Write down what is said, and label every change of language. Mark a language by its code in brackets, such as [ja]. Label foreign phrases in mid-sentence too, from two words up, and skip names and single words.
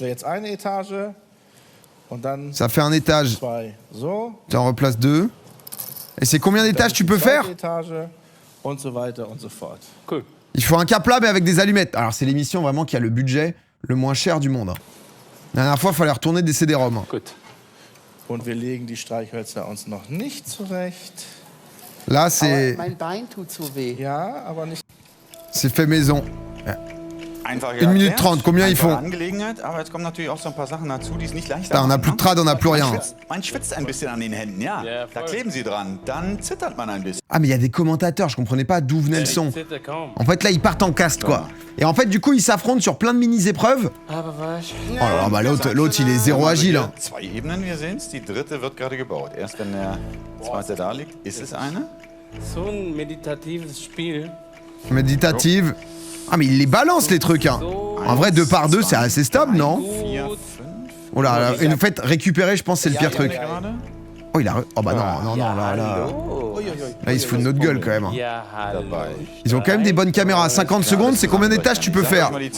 [fr] Ça fait un étage. Tu en replaces 2. Et c'est combien d'étages tu peux faire? Cool. Il faut un Kapla mais avec des allumettes. Alors c'est l'émission vraiment qui a le budget le moins cher du monde. La dernière fois, il fallait retourner des CD-ROM. [de] Und wir legen die Streichhölzer uns noch nicht zurecht. [fr] Là, c'est... [de] Mein Bein tut so weh. Ja, aber nicht... [fr] C'est fait maison. 1 minute 30, combien ils font? [de] Aber jetzt kommen natürlich auch so ein paar Sachen dazu, die es nicht leicht [fr] On n'a plus de trad, on n'a plus rien. [de] Man schwitzt ein bisschen an den Händen, ja. Da kleben sie dran, dann zittert man ein bisschen. [fr] Ah mais il y a des commentateurs, je comprenais pas d'où venait le son. En fait là ils partent en caste quoi. Et en fait du coup ils s'affrontent sur plein de mini-épreuves. Oh là là, bah l'autre il est zéro agile. Hein. [de] 2 Ebenen, wir sehen's, die dritte wird gerade gebaut. Erst wenn der zweite da liegt, ist es eine. So ein meditatives Spiel. [fr] Méditative. Ah mais il les balance les trucs hein. En vrai 2 par 2 c'est assez stable non? Oh là, et en fait récupérer je pense c'est le pire truc. Oh il a... Oh bah non là il se fout de notre gueule quand même. Ils ont quand même des bonnes caméras. 50 secondes c'est combien d'étages tu peux faire?